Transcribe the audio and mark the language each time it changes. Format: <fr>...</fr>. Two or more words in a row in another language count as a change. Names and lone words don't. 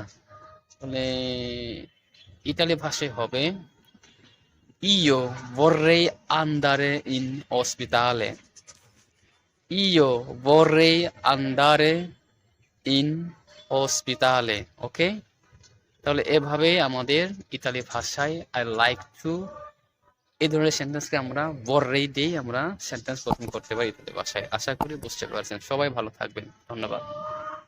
<bn>মানে ইতালি ভাষায় হবে</bn> <it>ইয়ো vorrei andare in ospitale. Io vorrei andare in ospitale.</it> <bn>ওকে, তাহলে এভাবে আমাদের ইতালি ভাষায়</bn> <en>I like to,</en> <bn>এই ধরনের সেন্টেন্সকে আমরা vorrei দিয়ে আমরা সেন্টেন্স গঠন করতে পারি ইতালি ভাষায়। আশা করি বুঝতে পারছেন। সবাই ভালো থাকবেন, ধন্যবাদ।</bn>